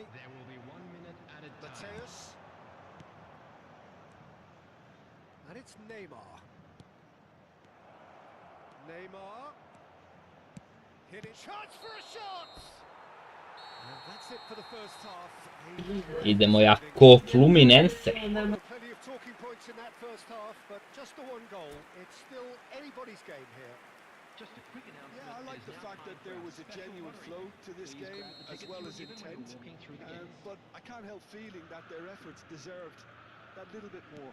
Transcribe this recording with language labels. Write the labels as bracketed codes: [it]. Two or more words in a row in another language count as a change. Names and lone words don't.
[en] There will be 1 minute added time. Mateus. And it's Neymar. Neymar. Hit it. Chance for a shot! And that's it for the first half. [sr] Idemo jako Fluminense. [en] Plenty of talking points in that first half, but just the one goal. It's still anybody's game here. Just a quick announcement. Yeah, I like the fact that there was a genuine flow to this game as well as intent. But I can't help feeling that their efforts deserved that little bit more.